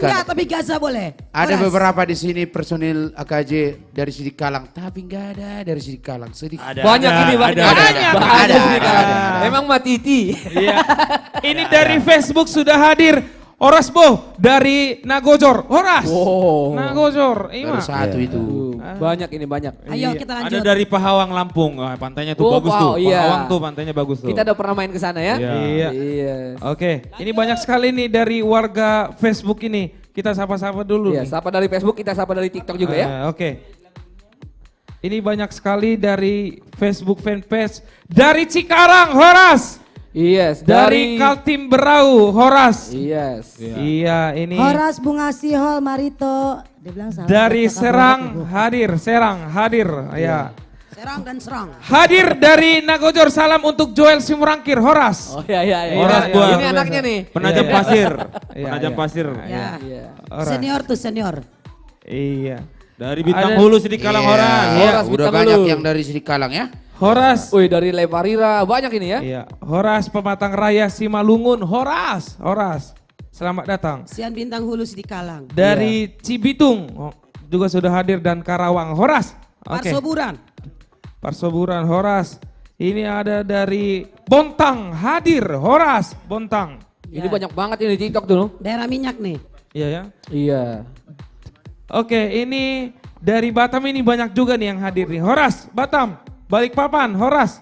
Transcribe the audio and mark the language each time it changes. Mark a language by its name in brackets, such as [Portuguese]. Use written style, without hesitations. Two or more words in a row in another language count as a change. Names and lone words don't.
[Indonesian] enggak, tapi Gaza boleh. Ada Horas. beberapa di sini personil AKJ dari Sidikalang, tapi nggak ada dari Sidikalang. Sedih. Banyak ini banyak. Banyak. Ada. Emang Mbak Titi. Iya. Ini dari Facebook sudah hadir. Horas Boh dari Nagojor. Horas. Wow. Nagojor. Baru Ima. satu itu. Banyak ini banyak. Ayo kita Ada lanjut. dari Pahawang Lampung. Wah, pantainya tuh Oh, bagus wow, tuh. iya. Pahawang tuh pantainya bagus tuh. Kita udah pernah main ke sana ya? Iya. Iya. Oke, ini banyak sekali nih dari warga Facebook ini. Kita sapa-sapa dulu Iya, nih. sapa dari Facebook, kita sapa dari TikTok juga ya. Oke. Ini banyak sekali dari Facebook fanpage. Dari Cikarang, Horas. Yes, Dari Kaltim Berau, Horas. Yes. Iya, ini Horas Bunga Sihol Marito. Dia bilang salah. dari Kakak Serang Bro. hadir, Serang hadir. Ya. Serang dan serang. Hadir dari Nagojor, salam untuk Joel Simurangkir, Horas. Oh iya iya. iya. Horas Iya, buat Ini anaknya nih. penajam Iya. pasir. Iya, Penajam iya. pasir. Ya. Iya. Horas. Senior tuh senior. Iya. Dari Bintang Ada- Hulu Sidikalang Iya, Horas. Horas udah Bintang banyak Hulu. yang dari Sidikalang ya. Horas. Wih dari Leparira banyak ini ya. Iya, Horas Pematang Raya Simalungun, Horas, Horas. Selamat datang. [Batak Toba] Sian Bintang Hulu Sidikalang. [Indonesian] Dari Cibitung juga sudah hadir dan Karawang, Horas. Oke. Parsoburan. Parsoburan, Horas. Ini ada dari Bontang hadir, Horas, Bontang. Ini banyak banget ini di TikTok dulu. Daerah minyak nih. Iya ya. Iya. Oke, ini dari Batam ini banyak juga nih yang hadir nih. Horas, Batam, Balikpapan, Horas.